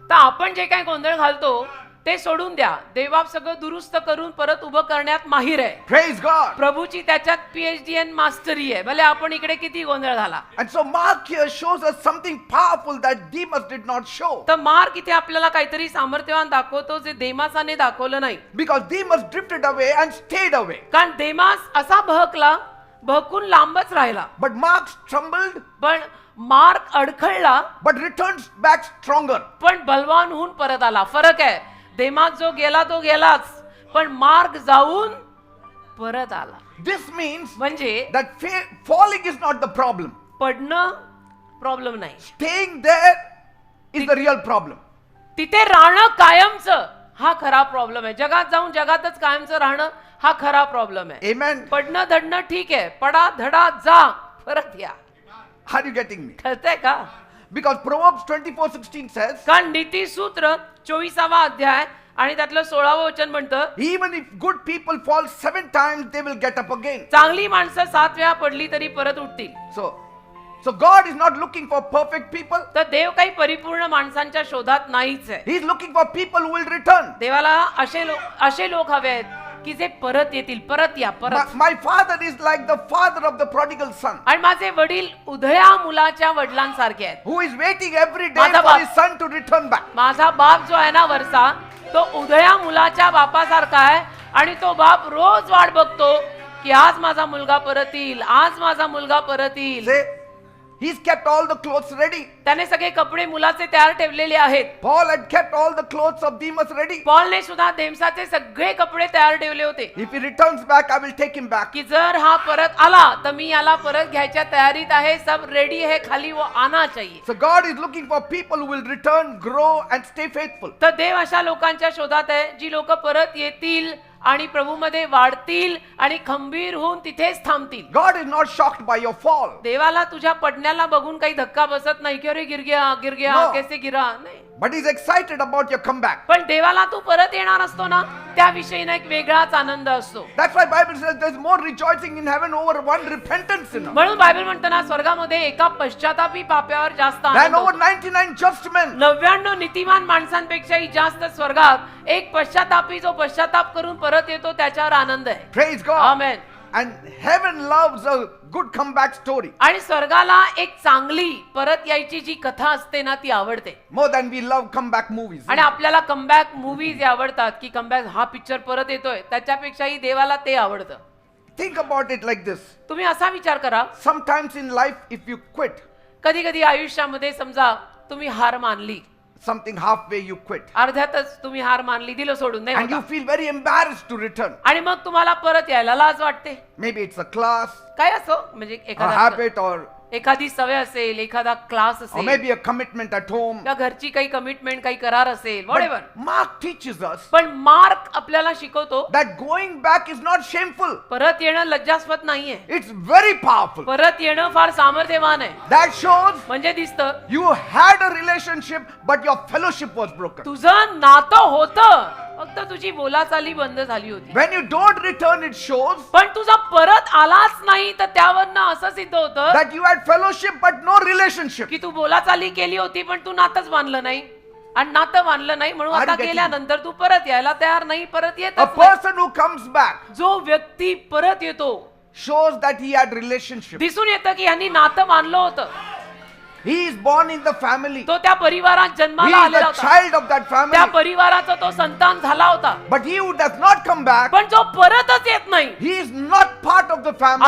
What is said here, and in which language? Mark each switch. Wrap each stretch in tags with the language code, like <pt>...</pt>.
<mr>तर आपण जे काही गोंधळ घालतो ते सोडून द्या. देवबाप सगळं दुरुस्त करून परत उभं करण्यात माहिर आहे.</mr> <en>Praise God.</en> <mr>प्रभूची त्याच्यात PhD आणि मास्टरी आहे. भले आपण इकडे किती गोंधळ झाला.</mr> <en>And so Mark here shows us something powerful that Demas did not show.</en> <mr>तर मार्क इथे आपल्याला काहीतरी सामर्थ्यवान दाखवतो जे देमासाने दाखवलं नाही.</mr> <en>Because Demas drifted away and stayed away.</en> <mr>कारण देमास असा बहकून लांबच राहिला.</mr> <en>But Mark stumbled,</en> <mr>पण mark अडखळला</mr> <en>but returned back stronger.</en> <mr>पण बलवान होऊन परत आला. फरक आहे. देमास जो गेला तो गेलाच, पण मार्ग जाऊन परत आला.</mr> <en>This means</en> <mr>म्हणजे</mr> <en>that falling is not the problem.</en> <mr>पडणं प्रॉब्लेम नाही.</mr> <en>Staying there is the real problem.</en> <mr>तिथे राहणं कायमचं हा खरा प्रॉब्लेम आहे. जगात जाऊन जगातच कायमचं राहणं हा खरा प्रॉब्लेम आहे.</mr> <en>Amen.</en> <mr>पडणं धडणं ठीक आहे. पडा धडा जा परत या.</mr> <en>Are you getting me?</en> <mr>कळतंय का?</mr> <en>Because Proverbs 24:16 says,</en> <mr>कारण नीतिसूत्र 24वा अध्याय आणि त्यातलं 16वं वचन म्हणतं,</mr> <en>even if good people fall 7 times, they will get up again.</en> <mr>चांगली माणसं 7 वेळा पडली तरी परत उठतील.</mr> <en>So God is not looking for perfect people.</en> <mr>तर देव काही परिपूर्ण माणसांच्या शोधात नाहीच आहे.</mr> <en>He is looking for people who will return.</en> <mr>देवाला असे लोक हवे आहेत की जे परत येतील. परत या परत.</mr> <en>My father is like the father of the prodigal son,</en> <mr>आणि माझे वडील उधळ्या मुलाच्या वडिलांसारखे आहेत.</mr> <en>who is waiting every day</en> <mr>माझा</mr> <en>for</en> <mr>बाप.</mr> <en>his son to return back.</en> <mr>माझा बाप जो आहे ना वरचा, तो उधळ्या मुलाच्या बापासारखा आहे आणि तो बाप रोज वाट बघतो की आज माझा मुलगा परत येईल, आज माझा मुलगा परत येईल.</mr> <en>Say, he's kept all the clothes ready.</en> <mr>त्याने सगळे कपडे मुलाचे तयार ठेवलेले आहेत.</mr> <en>Paul had kept all the clothes of Demas ready.</en> <mr>पॉलने सुद्धा देमसाचे सगळे कपडे तयार ठेवले होते</mr> <en>If he returns back, I will take him back.</en> <mr>की जर हा परत आला तर मी याला परत घ्यायच्या तयारीत आहे.</mr> <hi>सब रेडी है, खाली वो आना चाहिए.</hi> <en>So God is looking for people who will return, grow and stay faithful.</en> <mr>तर देव अशा लोकांच्या शोधात आहे जी लोक परत येतील आणि प्रभूमध्ये वाढतील आणि खंबीर होऊन तिथेच थांबतील.</mr> <en>God is not shocked by your fall.</en> <mr>देवाला तुझ्या पडण्याला बघून काही धक्का बसत नाही की</mr> <hi>अरे गिर गया</hi> <en>No.</en> <hi>कैसे गिरा. नाही.</hi> <en>But he's excited about your comeback.</en> <mr>पण देवाला तू परत येणार असतो ना त्याविषयी ना एक वेगळाच आनंद असतो.</mr> <en>That's why Bible says there's more rejoicing in heaven over one repentant sinner</en> <mr>म्हणून बायबल म्हणतं ना स्वर्गामध्ये एका पश्चातापी पाप्यावर जास्त</mr> <en>than</en> <mr>आनंद</mr> <en>over</en> <mr>होतो.</mr> <en>99 just men.</en> <mr>99 नीतिमान माणसांपेक्षाही जास्त स्वर्गात एक पश्चातापी जो पश्चाताप करून परत येतो त्याच्यावर आनंद आहे.</mr> <en>Praise God.</en> <mr>Amen.</mr> <en>And heaven loves a good comeback story</en> <mr>आणि स्वर्गाला एक चांगली परत यायची जी कथा असते ना ती आवडते.</mr> <en>more than we love comeback movies.</en> <mr>आणि आपल्याला कमबॅक मूवीज आवडतात की कमबॅक हा पिक्चर परत येतोय त्याच्यापेक्षाही देवाला ते आवडतं.</mr> <en>Think about it like this.</en> <mr>तुम्ही असा विचार करा,</mr> <en>Sometimes in life, if you quit</en> <mr>कधी कधी आयुष्यामध्ये समजा तुम्ही हार मानली,</mr> <en>something halfway, you quit.</en> <mr>अर्ध्यातच तुम्ही हार मानली, दिलं सोडून नाही</mr> <en>And you</en> <mr>होता.</mr> <en>feel very embarrassed to return.</en> <mr>आणि मग तुम्हाला परत यायला लाज वाटते.</mr> <en>Maybe it's a class,</en> <mr>काय असो म्हणजे</mr> <en>a</en> <mr>एखादा</mr> <en>habit, or</en> <mr>एखादी सवय असेल, एखादा क्लास</mr> <en>or</en> <mr>असेल,</mr> <en>maybe a commitment at home.</en> <mr>किंवा घरची काही कमिटमेंट काही करार असेल, whatever.</mr> <en>But Mark teaches us</en> <mr>पण मार्क आपल्याला शिकवतो</mr> <en>that going back is not shameful.</en> <mr>परत येणं लज्जास्पद नाहीये.</mr> <en>It's very powerful.</en> <mr>परत येणं फार सामर्थ्यवान आहे.</mr> <en>That shows</en> <mr>म्हणजे दिसतं</mr> <en>you had a relationship, but your fellowship was broken.</en> <mr>तुझं नातं होतं, फक्त तुझी बोलाचाली बंद झाली होती.</mr> <en>When you don't return, it shows</en> <mr>पण तुझा परत आलाच नाही तर त्यावरनं असं सिद्ध होतं</mr> <en>that you had fellowship, but no relationship.</en> <mr>की तू बोलाचाली केली होती पण तू नातंच बांधलं नाही. आणि नातं बांधलं नाही म्हणून</mr> <en>Are</en> <mr>आता</mr> <en>you getting</en> <mr>गेल्यानंतर तू परत यायला तयार नाही, परत येत</mr> <en>A person who comes back</en> <mr>जो व्यक्ती परत येतो</mr> <en>shows that he had relationship.</en> <mr>दिसून येतं की यांनी नातं बांधलं होतं.</mr> <en>He is born in the family.</en> <mr>तो त्या परिवारात</mr> <en>He</en> <mr>जन्माला</mr> <en>is</en> <mr>आलेला</mr> <en>the</en> <mr>होता.</mr> <en>child of that</en> <mr>त्या</mr> <en>family.</en> <mr>परिवाराचा तो संतान झाला होता.</mr> <en>But he who does not come back,</en> <mr>पण जो परतच येत नाही</mr> <en>he is not part of the family,</en>